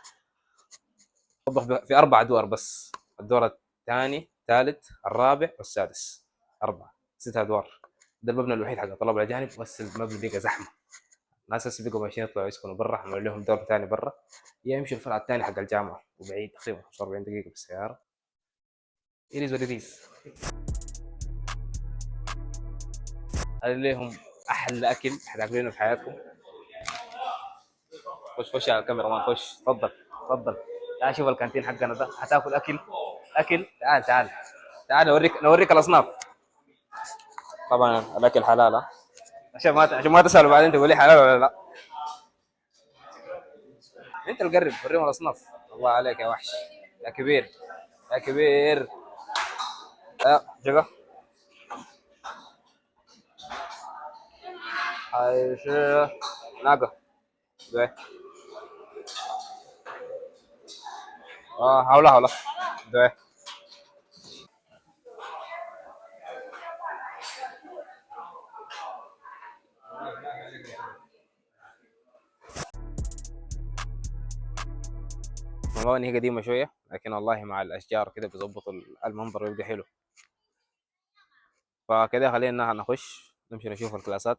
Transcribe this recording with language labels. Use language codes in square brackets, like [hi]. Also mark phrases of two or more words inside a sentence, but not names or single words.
[ar] وضح في اربع ادوار بس، الدور الثاني الثالث الرابع والسادس، اربعه ست ادوار. ده المبنى الوحيد حق طلاب الاجانب، بس المبنى بقى زحمه. الناس هسه بقوا ماشيين يطلعوا يسكنوا برا، عملوا لهم دور ثاني برا، يا يمشي الفرع الثاني حق الجامعه وبعيد تقريبا 45 دقيقه بالسياره. [en] It is what it is. [ar] قال لهم احلى اكل حتاكلونه في حياتكم. خش على الكاميرا مان، خش تفضل تفضل. تعال شوف الكانتين حقنا ده، حتاكل اكل. تعال نوريك الاصناف. طبعا الاكل حلال ها؟ عشان ما تسالوا بعدين تقول لي حلال ولا لا. انت اللي قرب وريهم الاصناف. الله عليك يا وحش، يا كبير، يا كبير. جگہ还是那个对好了对。 والله ان هي قديمه شويه، لكن والله مع الاشجار كده بيظبطوا المنظر ويبقى حلو. فكده خلينا نخش نمشي نشوف الكلاسات.